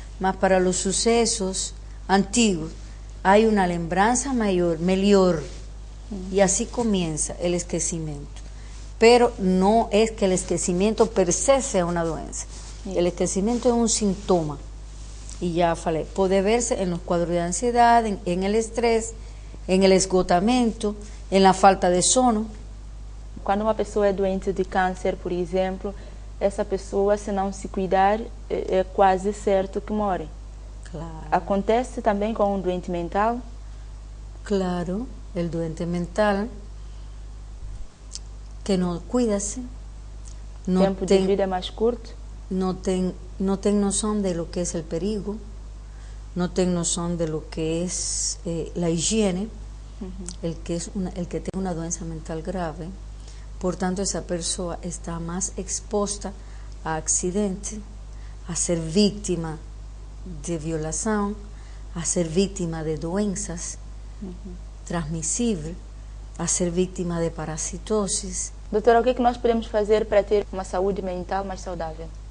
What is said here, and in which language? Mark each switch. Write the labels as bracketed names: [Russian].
[Spanish] Mas para los sucesos antiguos hay una lembranza mejor, y así comienza el esquecimiento. Pero no es que el esquecimiento per se sea una doença. El esquecimiento es un síntoma. Y ya falei, puede verse en los cuadros de ansiedad, en el estrés, en el esgotamento, en la falta de sono. [Portuguese] Quando uma pessoa é doente de câncer, por exemplo, essa pessoa, se não se cuidar, é quase certo que morre. [Spanish] Claro. [Portuguese] Acontece também com um doente mental? [Spanish] Claro, el doente mental que no cuida-se, [Portuguese] o tempo de vida é mais curto, [Spanish] no tem noção de lo que es el perigo, no tem noção de lo que es la higiene, el que tiene una doença mental grave. Por tanto, esa persona está más expuesta a accidentes, a ser víctima de violación, a ser víctima de doenças transmissíveis, a ser víctima de parasitosis. [Portuguese] Doutora, o que nós podemos fazer para ter uma saúde mental mais saudável?